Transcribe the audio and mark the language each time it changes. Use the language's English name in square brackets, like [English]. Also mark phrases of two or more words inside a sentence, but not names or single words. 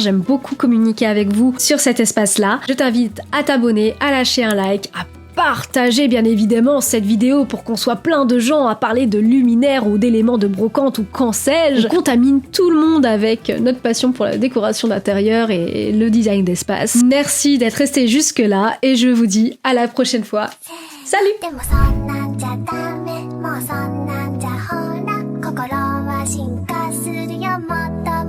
[French] J'aime beaucoup communiquer avec vous sur cet espace-là. Je t'invite à t'abonner, à lâcher un like, à partager bien évidemment cette vidéo pour qu'on soit plein de gens à parler de luminaires ou d'éléments de brocante ou qu'en sais-je. On contamine tout le monde avec notre passion pour la décoration d'intérieur et le design d'espace. Merci d'être resté jusque là et je vous dis à la prochaine fois. Salut! [Japanese] でもそんなんじゃダメもうそんなんじゃほら心は進化するよもっと